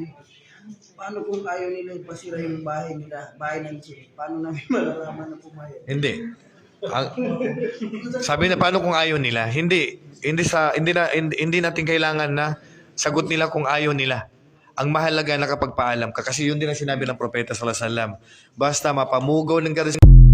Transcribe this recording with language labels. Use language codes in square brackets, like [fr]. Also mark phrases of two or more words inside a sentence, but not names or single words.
[tl] Paano kung ayaw nila ipasira yung bahay nila, bahay ng jin? Paano namin malalaman na pumayag? Hindi. Sabi na paano kung ayaw nila? Hindi natin kailangan na sagot nila kung ayaw nila. Ang mahalaga nakapagpaalam ka kasi yun din ang sinabi ng propeta [ar] صلى الله عليه وسلم. [tl] Basta mapamugaw ng